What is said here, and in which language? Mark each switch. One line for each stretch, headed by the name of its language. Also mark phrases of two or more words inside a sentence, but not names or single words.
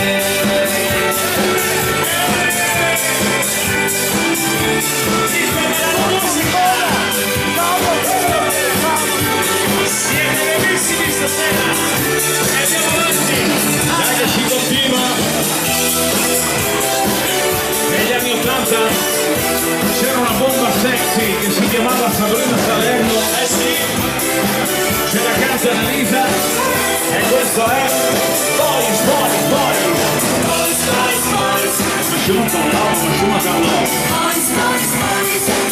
Italian: Siete bellissimi stasera e andiamo avanti. Dai che si continua. Negli anni 80 c'era una bomba sexy che si chiamava Sabrina Salerno. Sì, C'era canta Annalisa e questo è Boys, Boys, Boys.
English: boys, boys, boys, Masciuma Carlò, Masciuma Carlò. Boys, boys, boys.